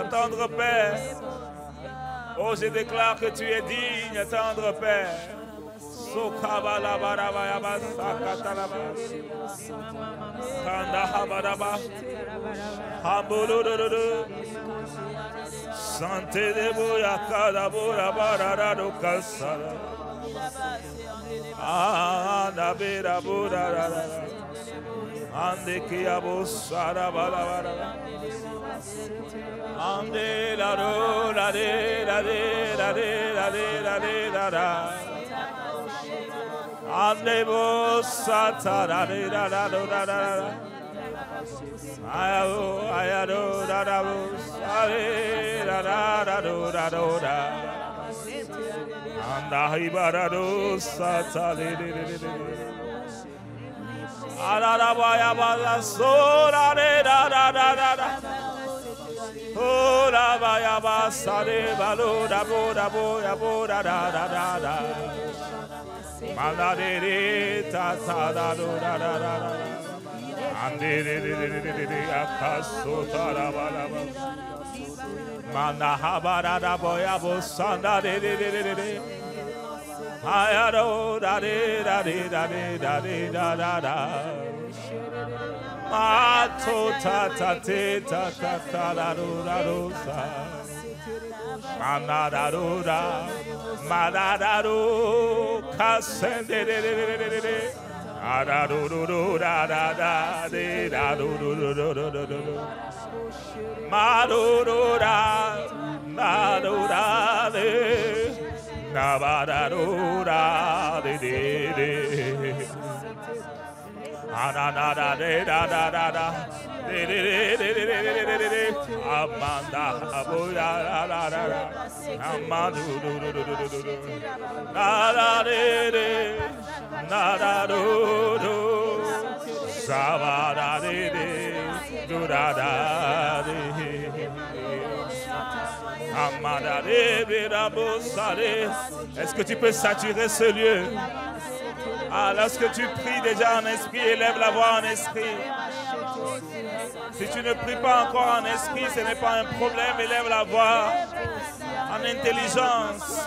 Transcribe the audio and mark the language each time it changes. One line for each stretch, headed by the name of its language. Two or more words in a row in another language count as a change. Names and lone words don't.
French: Tendre Père, oh, je déclare que tu es digne, tendre Père. Santé de boya kada bora bara do kasara. Ah, na bera bora. Ande kia bosara bara bara. Ande la do la de la de la de la de la de la da. Ande bosata la de la da do da da. Ayado da da bosare da da da do da do da. Anda hibara do sata de de. Ara baya bala sora de da da da da da. Ora baya basare balo da bo da bo ya bo da da da da da. Mala de ta ta da do da da da da. Ande de akaso ta da ba da ba. Mana habara da boya bo sanda de. Ayado da de da de da de da de da da da. Mato ta ta te ta ta ta da do da do sa. Mana da do da, mana da do, kasende de. Da do do do da da da de da do do do do do do do. Ma do do da, ma do da de. Na ba da do da de de. Na na da de da da da da. De de de de de de. Amanda aboya da da da. Amadu do do do do do do. Na da de de. Na da do do. Sa da de de. Do da da de. Est-ce que tu peux saturer ce lieu? Ah, lorsque tu pries déjà en esprit, élève la voix en esprit. Si tu ne pries pas encore en esprit, ce n'est pas un problème, élève la voix en intelligence.